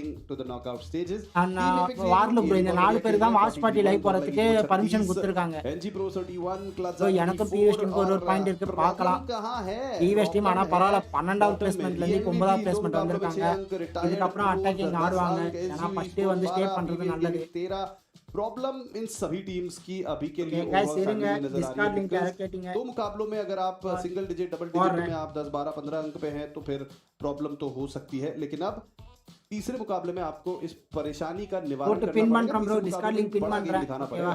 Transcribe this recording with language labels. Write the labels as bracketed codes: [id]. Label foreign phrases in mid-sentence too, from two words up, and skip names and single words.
[ta] வார்லுக் ப்ரோ இந்த 4 பேருக்கு தான் [en] watch party live [ta] போறதுக்கு பர்மிஷன் கொடுத்துருக்காங்க. எனக்கு பிவிஎஸ் டீம் ஒரு பாயிண்ட் இருக்கு பார்க்கலாம். பிவிஎஸ் டீம் ஆனா பரவாயில்ல 12வது பிளேஸ்மெண்ட்ல இருந்து 9வது பிளேஸ்மெண்ட் வந்திருக்காங்க. இதுக்கப்புறம் அட்டாக்கிங் ஆடுவாங்க, ஏன்னா ஃபர்ஸ்ட் வந்து ஸ்டே பண்றது நல்லது. [hi] प्रॉब्लम इन सभी टीम्स की अभी के लिए दो मुकाबलों में अगर आप [en] single digit double digit [hi] में आप 10 12 15 अंक पे हैं तो फिर प्रॉब्लम तो हो सकती है, लेकिन अब तीसरे मुकाबले में आपको इस परेशानी का निवारण करना पड़ेगा।